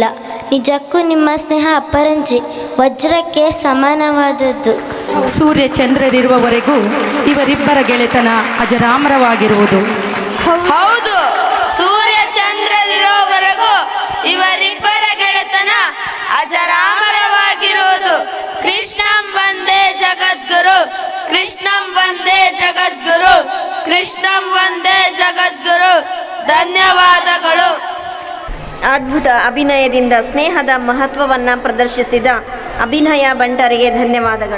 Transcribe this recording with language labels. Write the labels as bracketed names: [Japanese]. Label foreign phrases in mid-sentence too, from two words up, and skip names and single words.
[Kannada] ನಿಜಕ್ಕೂ ನಿಮ್ಮ ಸ್ನೇಹ ಅಪರಂಜಿ, ವಜ್ರಕ್ಕೆ ಸಮಾನವಾದದ್ದು. ಸೂರ್ಯ ಚಂದ್ರರಿರುವವರೆಗೂ ಇವರಿಬ್ಬರ ಗೆಳೆತನ ಅಜರಾಮರವಾಗಿರುವುದು. ಹೌದು, ಸೂರ್ಯ ಚಂದ್ರರಿರೋವರೆಗೂ ಇವರಿಬ್ಬರ ಗೆಳೆತನ ಅಜರಾಮರವಾಗಿರುವುದು. [Sanskrit] ಕೃಷ್ಣಂ ವಂದೇ ಜಗದ್ಗುರು, ಕೃಷ್ಣಂ ವಂದೇ ಜಗದ್ಗುರು, ಕೃಷ್ಣಂ ವಂದೇ ಜಗದ್ಗುರು. [Kannada] ಧನ್ಯವಾದಗಳು. ಅದ್ಭುತ ಅಭಿನಯದಿಂದ ಸ್ನೇಹದ ಮಹತ್ವವನ್ನು ಪ್ರದರ್ಶಿಸಿದ ಅಭಿನಯ ಭಂಡರಿಗೆ ಧನ್ಯವಾದಗಳು.